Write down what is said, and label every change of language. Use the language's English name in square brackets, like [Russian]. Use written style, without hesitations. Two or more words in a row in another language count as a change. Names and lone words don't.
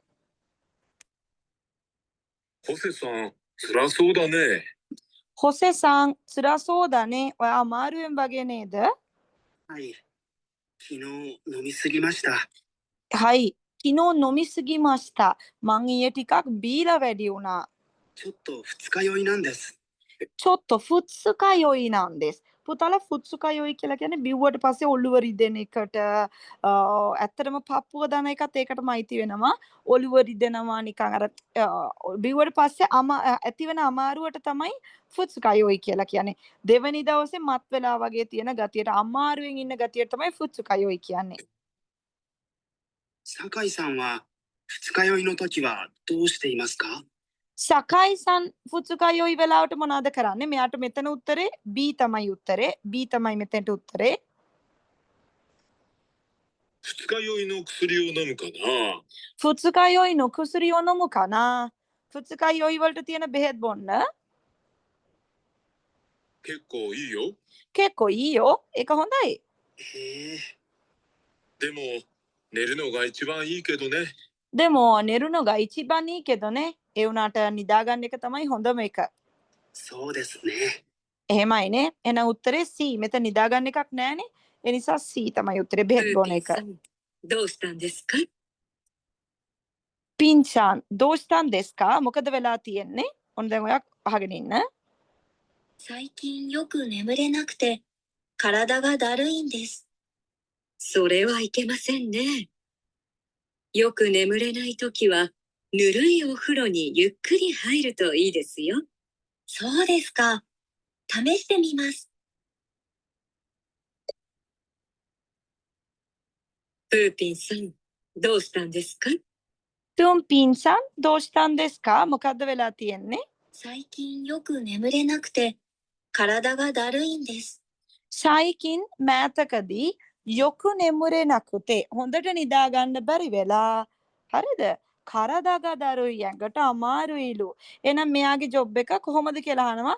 [Japanese] ホセさん、辛そうだね。ホセさん辛そうだね. [Sinhala] ඔයා අමාරුවෙන් වගේ නේද? [Japanese] はい。昨日飲みすぎました。はい昨日飲みすぎました. [Sinhala] මං ඊයේ ටිකක් බීලා වැඩි වුණා. [Japanese] ちょっと二日酔いなんです。ちょっと二日酔いなんです. [Sinhala] පුතාලා ෆුත්සුකයොයි කියලා කියන්නේ බිව්වට පස්සේ ඔළුව රිදෙන එකට ඇත්තටම පපුව දන එකත් ඒකටම අයිති වෙනවා. ඔළුව රිදෙනවා නිකන් අර බිව්වට පස්සේ ඇතිවෙන අමාරුවට තමයි ෆුත්සුකයොයි කියලා කියන්නේ. දෙවෙනි දවසේ මත් වෙලා වගේ තියෙන ගතියට අමාරුවෙන් ඉන්න ගතියට තමයි ෆුත්සුකයොයි කියන්නේ. [Japanese] 酒井さんは二日酔いの時はどうしていますか？ [Sinhala] සකයිසන් ෆුත්සුකයොයි වෙලාවට මොනවද කරන්නේ? මෙයාට මෙතන උත්තරේ B තමයි උත්තරේ. B තමයි මෙතනට උත්තරේ. [Japanese] 二日酔いの薬を飲むかな。二日酔いの薬を飲むかな. [Sinhala] ෆුත්සුකයොයි වලට තියෙන බෙහෙත් බොන්න. [Japanese] 結構いいよ。結構いいよ [Sinhala] ඒක හොඳයි. [Japanese] へえ、でも、寝るのが一番いいけどね。でも寝るのが一番いいけどね. [Sinhala] ඒ වුණාට නිදාගන්න එක තමයි හොඳම එක. [Japanese] そうですね。 [Sinhala] එහෙමයිනේ. එන උත්තරේ C. මෙතන නිදාගන්න එකක් නෑනේ. ඒ නිසා C තමයි උත්තරේ [Japanese] プ [Sinhala] බෙහෙත් ー බොන [Japanese] ピン [Sinhala] එක. [Japanese] さん、どうしたんですか？ピンちゃんどうしたんですか [Sinhala] මොකද වෙලා තියෙන්නේ? ඔන්න දැන් ඔයා අහගෙන ඉන්න. [Japanese] 最近よく眠れなくて、体がだるいんです。それはいけませんね。よく眠れないときは、ぬるいお風呂にゆっくり入るといいですよ。そうですか。試してみます。プーピンさん、どうしたんですか？プーピンさんどうしたんですか [Sinhala] මොකද්ද වෙලා තියෙන්නේ? [Japanese] 最近よく眠れなくて、体がだるいんです。 [Sinhala] ශයිකින් මෑතකදී [Japanese] よく眠れなくて [Sinhala] හොඳට නිදාගන්න බැරි වෙලා හරිද? [Japanese] 体がだるい [Sinhala] ඇඟට අමාරුයිලු. එහෙනම් මෙයාගේ ජොබ් එක කොහොමද කියලා අහනවා.